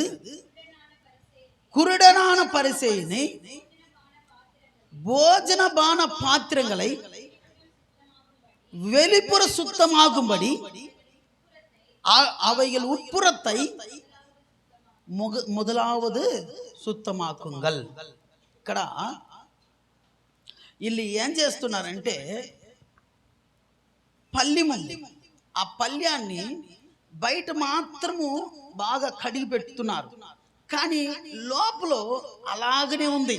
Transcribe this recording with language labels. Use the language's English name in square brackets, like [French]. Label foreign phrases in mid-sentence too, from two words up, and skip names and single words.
[Tamil] குருடனான பரிசேயனே, போஜன பான பாத்திரங்களை வெளிப்புற சுத்தமாகும்படி அவைகள் உட்புறத்தை முதலாவது సుత్తమాకుంగల్. [Telugu] ఇక్కడ వీళ్ళు ఏం చేస్తున్నారంటే పల్లెం ఉంది, ఆ పల్లెన్ని బయట మాత్రము బాగా కడిగి పెడుతున్నారు, కానీ లోపల అలాగనే ఉంది.